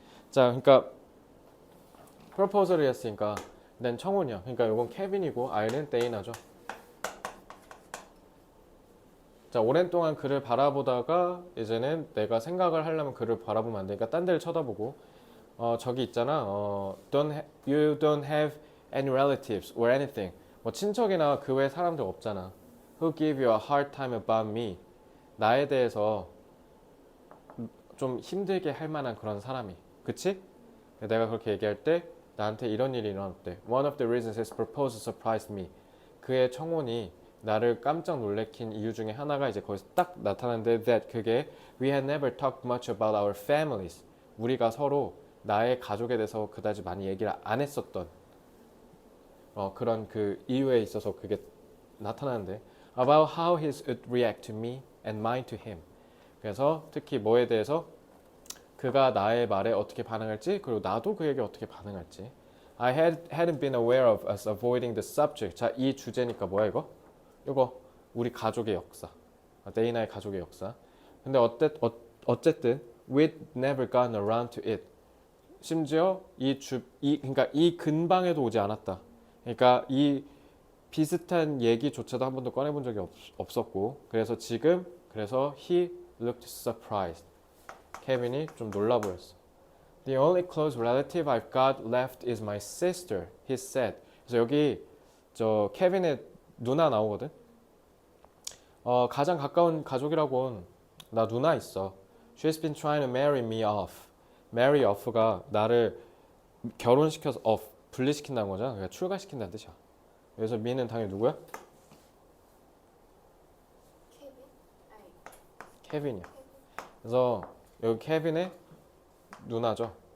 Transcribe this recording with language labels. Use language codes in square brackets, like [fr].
[ko] 자, 그러니까 프로포즈를 했으니까 난 청혼이야. 그러니까 이건 케빈이고 I는 데이나죠. 자, 오랜 동안 그를 바라보다가 이제는 내가 생각을 하려면 그를 바라보면 안 되니까 딴 데를 쳐다보고 저기 있잖아. [en] you don't have any relatives or anything. [ko] 뭐 친척이나 그 외 사람들 없잖아. [en] Who give you a hard time about me? [ko] 나에 대해서 좀 힘들게 할 만한 그런 사람이. 그치? 내가 그렇게 얘기할 때 나한테 이런 일이 일어났대. [en] One of the reasons his proposal surprised me. [ko] 그의 청혼이 나를 깜짝 놀래킨 이유 중에 하나가 이제 거기서 딱 나타나는데 that 그게 [en] we had never talked much about our families. [ko] 우리가 서로 나의 가족에 대해서 그다지 많이 얘기를 안 했었던 그런 그 이유에 있어서 그게 나타나는데 [en] about how he would react to me and mine to him. [ko] 그래서 특히 뭐에 대해서 그가 나의 말에 어떻게 반응할지 그리고 나도 그에게 어떻게 반응할지. [en] hadn't been aware of us avoiding the subject. [ko] 자, 이 주제니까 뭐야 이거? 이거 우리 가족의 역사. 데이나의 가족의 역사. 근데 어쨌든 [en] we'd never gotten around to it. [ko] 심지어 그러니까 이 근방에도 오지 않았다. 그러니까 이 비슷한 얘기조차도 한 번도 꺼내본 적이 없었고 그래서 [en] he looked surprised. [ko] 케빈이 좀 놀라 보였어. [en] The only close relative I've got left is my sister, he said. [ko] 그래서 여기 저 케빈의 누나 나오거든. 가장 가까운 가족이라고는 나 누나 있어. [en] She's been trying to marry me off. [ko] marry off가 나를 결혼시켜서 off 분리시킨다는 거잖아. 그러니까 출가시킨다는 뜻이야. 그래서 me는 당연히 누구야? 케빈? 아니, 케빈이야. 그래서 여기 케빈의 누나죠.